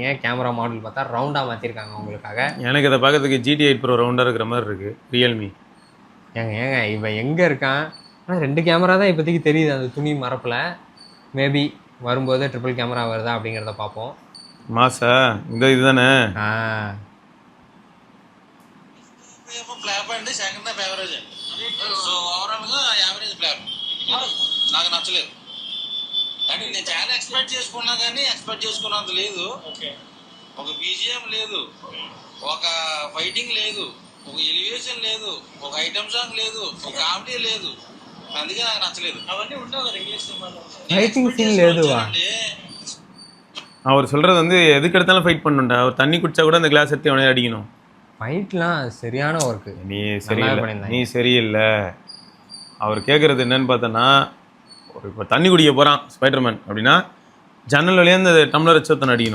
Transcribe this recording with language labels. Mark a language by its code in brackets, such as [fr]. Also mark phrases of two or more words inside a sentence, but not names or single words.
[en] camera model [ta] பார்த்தா ரவுண்டாக மாற்றிருக்காங்க உங்களுக்காக. எனக்கு இதை பார்க்கறதுக்கு GT 8 Pro ரவுண்டாக இருக்கிற மாதிரி இருக்குது. ரியல்மி ஏங்க இவன் எங்கே இருக்கான்? ஆனால் 2 கேமரா தான் இப்போதைக்கு தெரியுது அந்த துணி மரப்பில். மேபி வரும்போது [en] triple camera [ta] வருதா அப்படிங்கிறத பார்ப்போம். மாசா இந்த இதுதானே [te] నాకు నచ్చలేదు. అంటే నేను చాలా ఎక్స్పెక్ట్ చేసుకున్నా కానీ ఎక్స్పెక్ట్ చేసుకున్నంత లేదు. ఒక బీజిఎం లేదు, ఒక ఫైటింగ్ లేదు, ఒక ఎలివేషన్ లేదు, ఒక [en] item song [te] లేదు, ఒక కామెడీ లేదు, అందుకే నాకు నచ్చలేదు. అవన్నీ ఉండవు కదా ఇంగ్లీష్ సినిమాలో. [en] fighting scene [te] లేదువా? [ta] அவர் சொல்றது வந்து எதுக்கு எடுத்தாலும் ஃபைட் பண்ணுண்டா. அவர் தண்ணி குடிச்சா கூட அந்த கிளாஸ் எடுத்து அவனே அடிக்கணும். ஃபைட்லாம் சரியான ஒர்க்கு. நீ சரியில்லை, நீ சரியில்லை. அவர் கேட்குறது என்னன்னு பார்த்தோன்னா, ஒரு இப்போ தண்ணி குடிக்க போகிறான் ஸ்பைடர்மேன் அப்படின்னா ஜன்னல் வழியாக அந்த டம்ளர் வச்சு ஒருத்தனை அடிக்கணும்.